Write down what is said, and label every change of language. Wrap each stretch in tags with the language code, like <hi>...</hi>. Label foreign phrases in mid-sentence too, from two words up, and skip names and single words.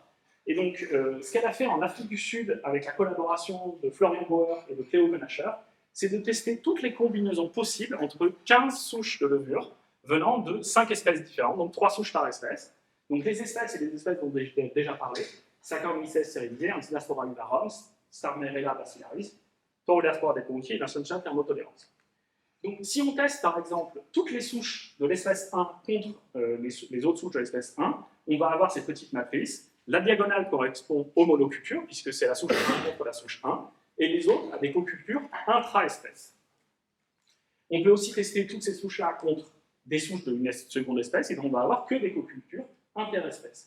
<fr>Et donc, ce qu'elle a fait en Afrique du Sud, avec la collaboration de Florian Bauer et de Cléo Benacher, c'est de tester toutes les combinaisons possibles entre 15 souches de levure venant de 5 espèces différentes, donc 3 souches par espèce. Donc les espèces, c'est des espèces dont j'ai déjà parlé, Saccharomyces cerevisiae, Antinaspora uvarum, Starmerella bacillaris, Torulaspora deponti et Nasontia thermotolerans. Donc si on teste par exemple toutes les souches de l'espèce 1 contre les autres souches de l'espèce 1, on va avoir ces petites matrices. La diagonale correspond aux monocultures, puisque c'est la souche 1 contre la souche 1, et les autres à des cocultures intra-espèces. On peut aussi tester toutes ces souches-là contre des souches d'une seconde espèce, et donc on va avoir que des cocultures interespèces.</fr>